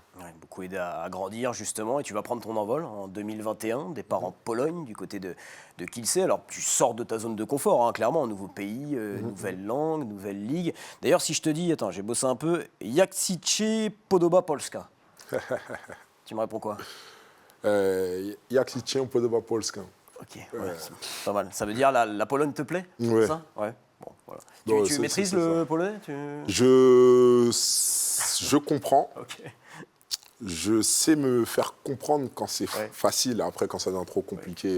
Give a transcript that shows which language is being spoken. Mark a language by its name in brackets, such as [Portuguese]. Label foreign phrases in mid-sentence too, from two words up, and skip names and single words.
[French] Ouais, beaucoup aidé à grandir, justement. Et tu vas prendre ton envol en 2021, départ en Pologne, du côté de Kielce. Alors, tu sors de ta zone de confort, hein, clairement. Nouveau pays, nouvelle langue, nouvelle ligue. D'ailleurs, si je te dis, attends, j'ai bossé un peu, [Polish] Jak się podoba Polska? [French] Tu me réponds quoi? [Polish] Jak się podoba Polska. [French] Ok, ouais, c'est pas mal. Ça veut dire la Pologne te plaît? Ouais. Ça ouais. Bon, voilà. Non, Tu maîtrises c'est le ça. polonais Je comprends. Ok. Je sais me faire comprendre quand c'est Ouais. facile. Après, quand ça devient trop compliqué.